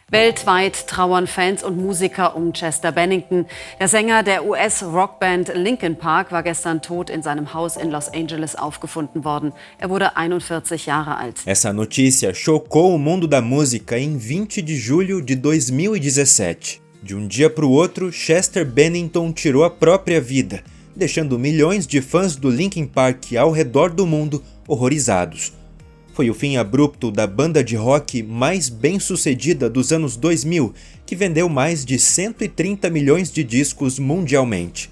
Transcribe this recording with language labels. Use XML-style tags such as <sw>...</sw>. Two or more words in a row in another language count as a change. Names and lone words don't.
<de>Weltweit trauern Fans und Musiker um Chester Bennington. Der Sänger der US-Rockband Linkin Park war gestern tot in seinem Haus in Los Angeles aufgefunden worden. Er wurde 41 Jahre alt.</de> <pt>Essa notícia chocou o mundo da música em 20 de julho de 2017. De um dia para o outro, Chester Bennington tirou a própria vida, deixando milhões de fãs do Linkin Park ao redor do mundo horrorizados. Foi o fim abrupto da banda de rock mais bem-sucedida dos anos 2000, que vendeu mais de 130 milhões de discos mundialmente.</pt>